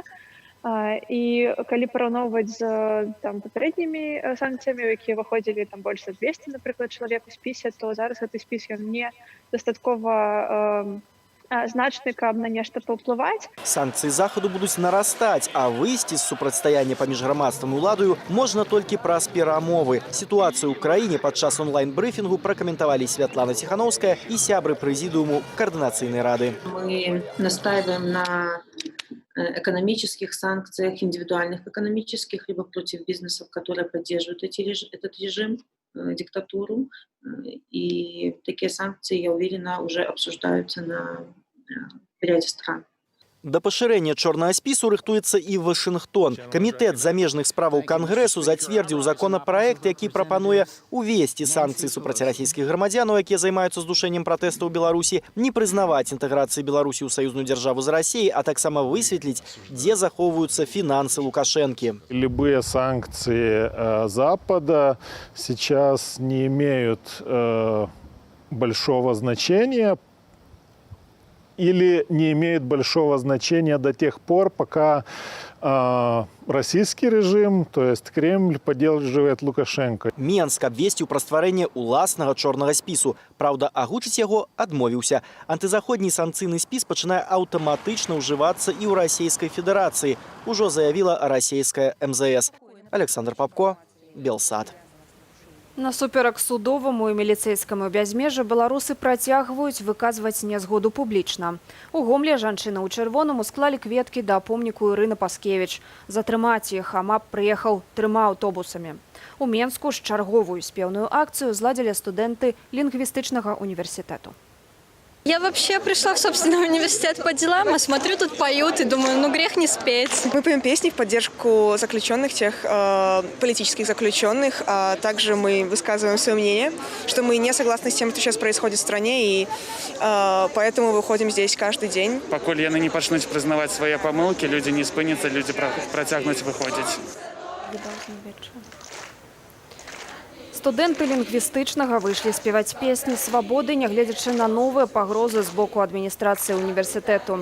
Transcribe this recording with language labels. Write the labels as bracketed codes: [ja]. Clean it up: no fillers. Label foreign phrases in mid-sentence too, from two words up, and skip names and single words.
[be] І калі параўноўваць з папярэднімі санкцыямі, якія выходзілі больш за 200, напрыклад, чалавек у спісе, то зараз гэты спіс ён не дастаткова значны, каб на нешта паўплываць. Санкцыі захаду будуць нарастаць, а выйсці з супрацьстаяння паміж грамадствам і уладаю можна толькі праз перамовы. Сітуацыю ў краіне падчас онлайн-брыфінгу пракаментавалі Святлана Ціхановская і сябры прэзідыуму Координационной рады. [ru] Мы настаиваем на экономических санкциях, индивидуальных экономических, либо против бизнесов, которые поддерживают этот режим, диктатуру. И такие санкции, я уверена, уже обсуждаются на ряде стран. [be] Да пашырэння чорнага спісу рыхтуецца і Вашынгтон. Камітэт замежных справаў Кангрэсу зацвердзіў законапраект, які прапануе увесці санкцыі супраць расійскіх грамадзянаў, якія займаюцца здушэннем пратэстаў у Беларусі, не прызнаваць інтэграцыі Беларусі ў саюзную дзяржаву з Расіяй, а таксама высветліць, дзе захоўваюцца фінансы Лукашэнкі. [ru] Любые санкции Запада сейчас не имеют большого значения, или не имеет большого значения до тех пор, пока российский режим, то есть Кремль, поддерживает Лукашенко. [be] Менск абвесціў пра стварэнне уласнага чорнага спісу. Праўда, агучыць яго адмовіўся. Антызаходні санкцыйны спіс пачынае аўтаматычна ўжывацца і ў Расійскай Федэрацыі. Ужо заявіла расійская МЗС. Александр Попко, Белсад. Насуперак судоваму і міліцэйскаму бязмежжу беларусы працягваюць выказваць нязгоду публічна. У Гомлі жанчыны ў чырвоным усклалі кветкі да помніку Ірыны Паскевіч. Затрымаць іх АМАП прыехаў 3 аўтобусамі. У Менску ж чарговую спеўную акцыю зладзілі студэнты лінгвістычнага універсітэту. [ru] Я вообще пришла в собственный университет по делам, а смотрю, тут поют и думаю, ну грех не спеть. Мы поем песни в поддержку заключенных, тех политических заключенных, а также мы высказываем свое мнение, что мы не согласны с тем, что сейчас происходит в стране, и поэтому выходим здесь каждый день. [be] Покуль яны не пачнуць прызнаваць свае памылкі, люди не спыняцца, люди працягнуць выходзіць. Студэнты лінгвістычнага выйшлі спеваць песні свабоды, нягледзячы на новыя пагрозы з боку адміністрацыі універсітэту.